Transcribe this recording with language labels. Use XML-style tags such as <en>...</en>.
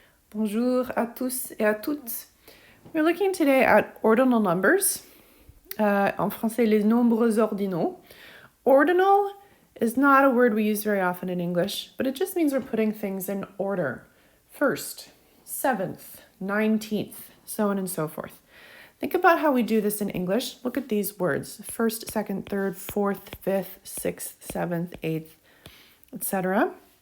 <fr>Bonjour à tous et à toutes.</fr> <en>We're looking today at ordinal numbers.</en> <fr>En français, les nombres ordinaux.</fr> <en>Ordinal is not a word we use very often in English, but it just means we're putting things in order. First, 7th, 19th, so on and so forth. Think about how we do this in English. Look at these words. First, second, third, fourth, fifth, sixth, seventh, eighth, etc.</en>